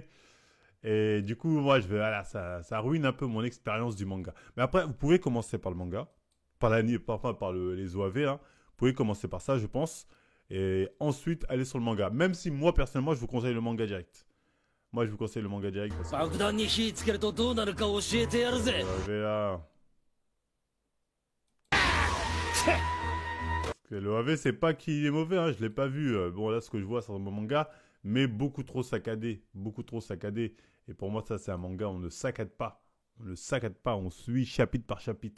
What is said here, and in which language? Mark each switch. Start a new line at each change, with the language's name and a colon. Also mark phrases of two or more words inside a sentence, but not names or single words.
French: Et du coup, moi, voilà, ça ruine un peu mon expérience du manga. Mais après, vous pouvez commencer par le manga, enfin, par les OAV, hein. Vous pouvez commencer par ça, je pense. Et ensuite, aller sur le manga. Même si moi, personnellement, je vous conseille le manga direct. Moi, je vous conseille le manga direct parce que.
Japanese: 爆弾に火つけるとどうなるか教えてやるぜ。
French: OAV là. Que le OAV, c'est pas qu'il est mauvais, hein, je l'ai pas vu. Bon, là, ce que je vois, c'est un manga, mais beaucoup trop saccadé. Beaucoup trop saccadé. Et pour moi, ça, c'est un manga, on ne saccade pas. On ne saccade pas, on suit chapitre par chapitre.